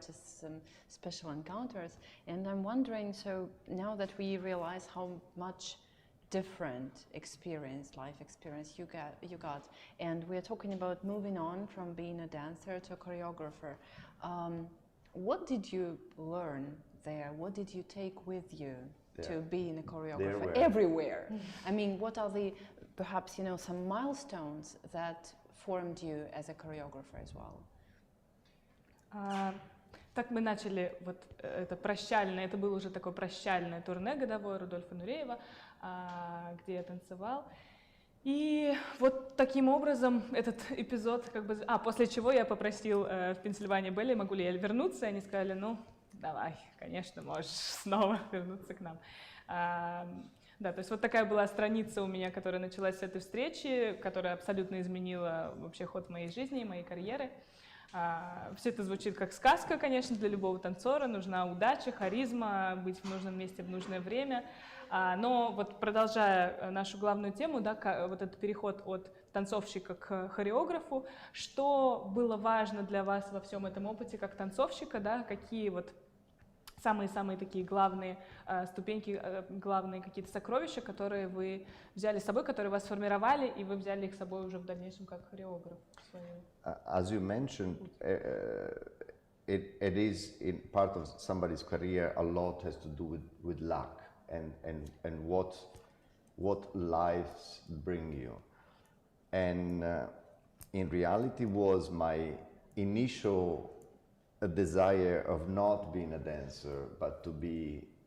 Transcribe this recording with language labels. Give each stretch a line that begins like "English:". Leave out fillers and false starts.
English: Just some special encounters. And I'm wondering, so now that we realize how much different life experience you got, and we're talking about moving on from being a dancer to a choreographer. What did you learn there? What did you take with you to being a choreographer everywhere? I mean, what are the, perhaps, some milestones that formed you as a choreographer as well?
Russian: Так мы начали вот это прощальное, это было уже такое прощальное турне годовое Рудольфа Нуреева, где я танцевал. И вот таким образом этот эпизод, после чего я попросил в Пенсильвании Белли, могу ли я вернуться, и они сказали, ну, давай, конечно, можешь снова вернуться к нам. Да, то есть вот такая была страница у меня, которая началась с этой встречи, которая абсолютно изменила вообще ход моей жизни и моей карьеры. Все это звучит как сказка, конечно, для любого танцора. Нужна удача, харизма, быть в нужном месте в нужное время. Но вот продолжая нашу главную тему, да, вот этот переход от танцовщика к хореографу, что было важно для вас во всем этом опыте как танцовщика, да, какие вот самые-самые такие главные ступеньки, главные какие-то сокровища, которые вы взяли с собой, которые вас сформировали, и вы взяли их с собой уже в дальнейшем как хореограф?
English: As you mentioned, it is in part of somebody's career, a lot has to do with luck and what lives bring you. And in reality was my initial a desire of not being a dancer, but to be